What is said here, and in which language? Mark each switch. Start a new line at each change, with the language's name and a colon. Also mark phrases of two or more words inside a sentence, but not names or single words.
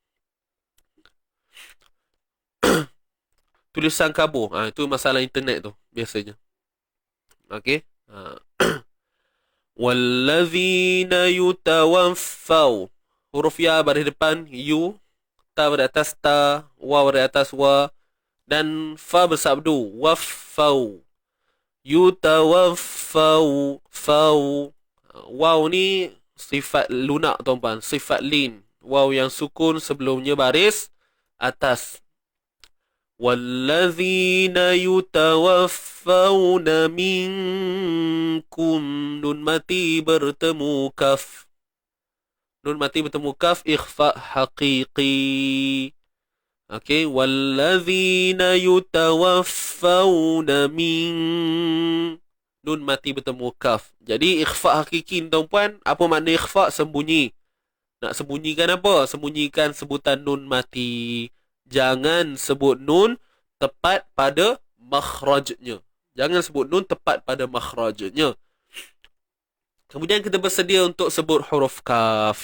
Malay: Tulisan kabur. Itu masalah internet tu biasanya.
Arabic: Okey. والذين يتوفون.
Malay: Huruf ya baris depan yu. Ta pada atas ta, wa pada atas wa, dan fa bersabdu waffau.
Arabic: Yutawaffau, fau.
Malay: Waw ni sifat lunak tuan-tuan, sifat lin. Waw yang sukun sebelumnya baris atas.
Arabic: والذين يتوفون منكم.
Malay: Nun mati bertemu kaf. Nun mati bertemu kaf,
Arabic: إخفاء حقيقي.
Malay: Okey,
Arabic: والذين يتوفون من.
Malay: Nun mati bertemu kaf. Jadi ikhfa hakiki tuan-puan, apa makna ikhfa? Sembunyi. Nak sembunyikan apa? Sembunyikan sebutan nun mati. Jangan sebut nun tepat pada makhrajnya. Jangan sebut nun tepat pada makhrajnya. Kemudian kita bersedia untuk sebut huruf kaf.